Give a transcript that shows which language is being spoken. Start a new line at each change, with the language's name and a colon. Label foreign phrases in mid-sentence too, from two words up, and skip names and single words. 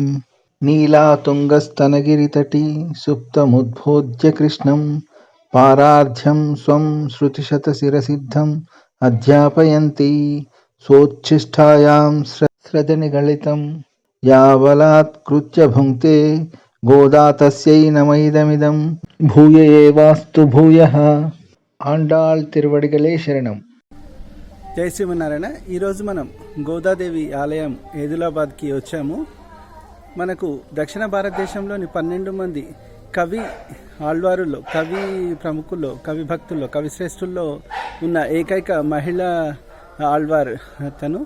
Sanskrit: नीलातुङ्गस्तनगिरितटी सुप्तमुद्बोध्य कृष्णं पारार्ध्यं स्वं श्रुतिशतशिरसिद्धम् अध्यापयन्ती सोच्छिष्टायां स्रजनिगलितं यावलात्कृत्य भुङ्क्ते गोदा तस्यै नमैदमिदं భూయ ఏవాస్తు భూయః.
Tamil: ஆண்டாள் திருவடிகளே சரணம்.
Telugu: జై శ్రీమన్నారాయణ. ఈరోజు మనం గోదాదేవి ఆలయం ఏదిలాబాద్కి వచ్చాము. మనకు దక్షిణ భారతదేశంలోని 12 మంది కవి ఆళ్వారుల్లో, కవి ప్రముఖుల్లో, కవి భక్తుల్లో, కవి శ్రేష్ఠుల్లో ఉన్న ఏకైక మహిళా ఆళ్వార్ తను.